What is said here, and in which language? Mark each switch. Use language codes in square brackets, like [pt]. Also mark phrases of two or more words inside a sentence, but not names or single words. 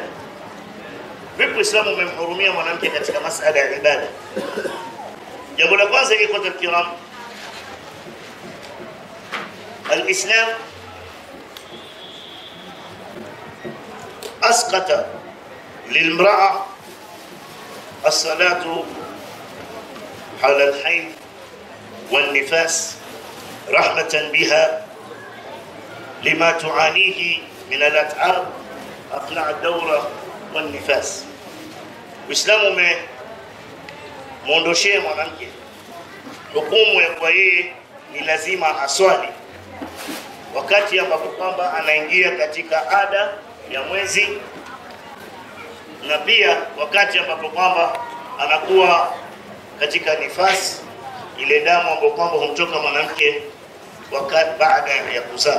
[sw] Vipi Uislamu umemhurumia mwanamke katika masala ya ibada? Jambo la kwanza [ar] إخوة الكرام، الإسلام أسقط للمرأة الصلاة على الحيض والنفاس رحمة بها لما تعانيه من الأتعاب أثناء الدورة والنفاس. [sw] Uislamu umeondoshea mwanamke hukumu ya kwa yeye ni lazima aswali wakati ambapo kwamba anaingia katika ada ya mwezi, na pia wakati ambapo kwamba anakuwa katika nifasi, ile damu ambayo kwamba humtoka mwanamke wakati baada ya kuzaa.